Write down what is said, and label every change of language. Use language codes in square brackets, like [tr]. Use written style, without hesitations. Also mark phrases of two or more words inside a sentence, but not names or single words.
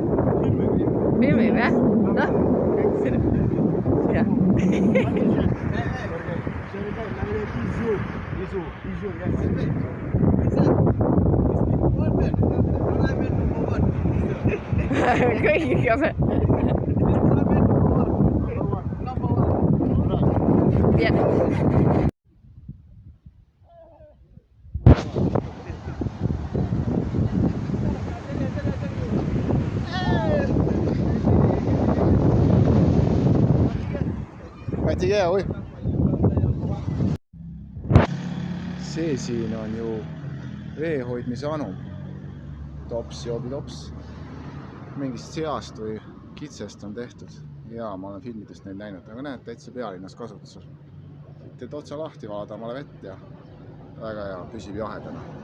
[et] Filmib, jah? Noh? Jah. Kõigiga me. [fr] Bien. Fatigué, oui. [et] See siin on ju vee hoidmise anum. tops, joobitops. Mingist seast või kitsest on tehtud. Ja ma olen filmidest neid näinud, aga näed, täitsa pealinnas kasutusel. Teed otsa lahti, valad omale vett ja väga hea, püsib jahedana.